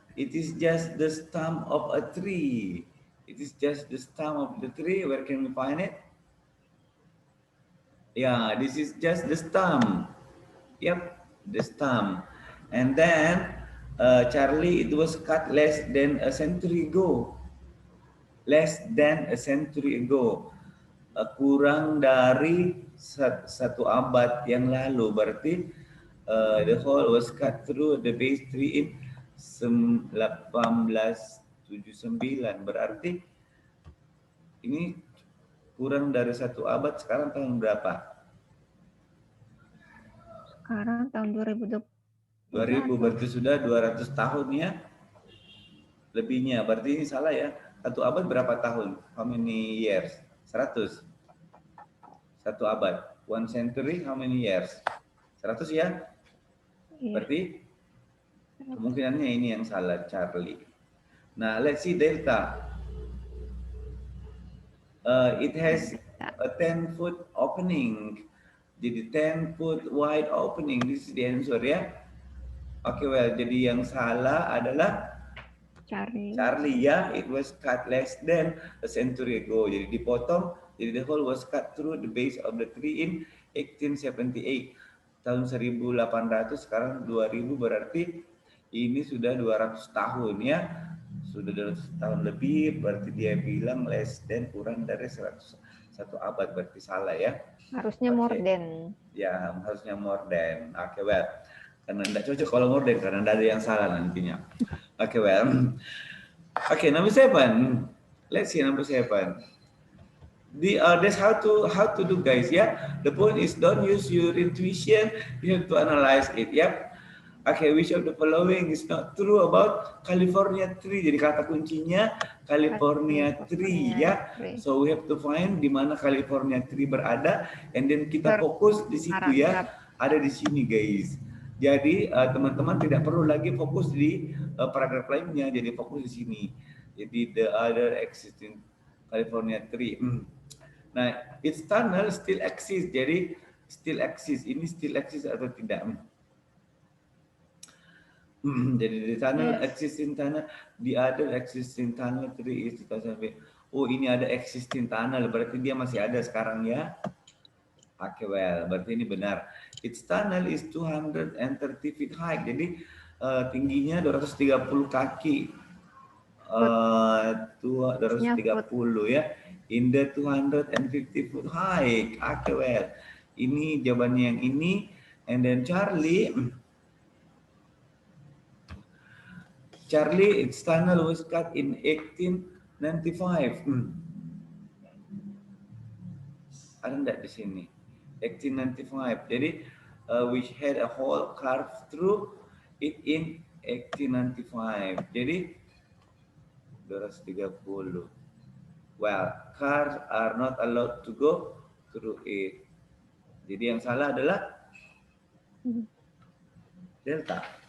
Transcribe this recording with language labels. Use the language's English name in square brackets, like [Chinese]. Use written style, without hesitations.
[English] It is just the stump of a tree. It is just the stump of the tree. Where can we find it? Yeah, this is just the stump. Yep, the stump. And then Charlie, it was cut less than a century ago. Less than a century ago. [Indonesian] Kurang dari satu abad yang lalu. Berarti [English] the hole was cut through the base tree in 1879. [Indonesian] Berarti ini kurang dari satu abad. Sekarang tahun berapa? Sekarang tahun 2020. 2000, berarti sudah 200 tahun ya. Lebihnya. Berarti ini salah ya. Satu abad berapa tahun? [English] How many years? [Indonesian] 100. Satu abad. [English] 1 century, how many years? 100 ya? [Indonesian] Berarti kemungkinannya ini yang salah, Charlie. [English] Nah, let's see delta. It has a 10-foot opening. Jadi 10-foot wide opening. This is the answer ya. [Indonesian] Oke, well, jadi yang salah adalah Charlie ya. [English] It was cut less than a century ago. [Indonesian] Jadi dipotong. [English] Jadi the hole was cut through the base of the tree in 1878. [Indonesian] Tahun 1800, sekarang 2000, berarti ini sudah 200 tahun ya. Sudah 200 tahun lebih, berarti dia bilang [English] less than, [Indonesian] kurang dari 100, satu abad, berarti salah ya. [English] Harusnya more than. [Indonesian] Ya, harusnya [English] more than. [Indonesian] Oke, well. Karena tidak cocok kalau more than, karena ada yang salah nantinya. [English] Oke, well. Oke, number 7. Let's see number 7. That's how to do, guys. Yeah, the point is don't use your intuition. You have to analyze it. Yep. Okay, which of the following is not true about California tree? [Indonesian] Jadi kata kuncinya California tree ya. [English] So we have to find [Indonesian] di mana California tree berada, [English] and then [Indonesian] kita fokus di situ ya. Ada di sini, guys. Jadi teman-teman tidak perlu lagi fokus di paragraf lainnya. Jadi fokus di sini. [English] Jadi the other existing California tree. Nah, its tunnel still exists. Jadi still exists. [Indonesian] Ini [English] still exists [Indonesian] atau tidak? [English] Jadi the tunnel existing tunnel, the other existing tunnel tree is 2000. [Indonesian] Oh, ini ada existing tunnel. Berarti dia masih ada sekarang ya. [English] Oke, well, [Indonesian] berarti ini benar. [English] Its tunnel is 230 feet high. [Indonesian] Jadi tingginya 230 kaki. [English] 230 ya. In the 250 foot high. Okay, well. [Indonesian] Ini jawabannya yang ini. [English] And then Charlie, its tunnel was cut in 1895. [Indonesian] Ada enggak di sini? [English] 1895. Jadi, which had a hole carved through it in 1895. Jadi, 230. Well, cars are not allowed to go through it. [Indonesian] Jadi yang salah adalah delta.